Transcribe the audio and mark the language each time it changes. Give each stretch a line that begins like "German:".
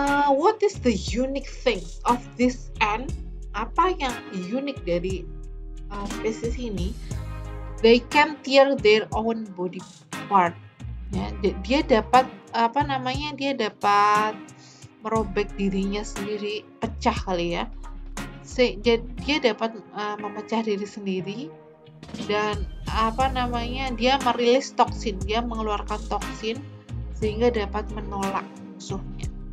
English: What is the unique thing of this ant?
Indonesian: Apa yang unik dari spesies ini?
English: They can tear their own body part.
Indonesian: Ya, dia dapat Dia dapat merobek dirinya sendiri, pecah kali ya. Dia dapat memecah diri sendiri dan dia merilis toksin, dia mengeluarkan toksin sehingga dapat menolak musuhnya.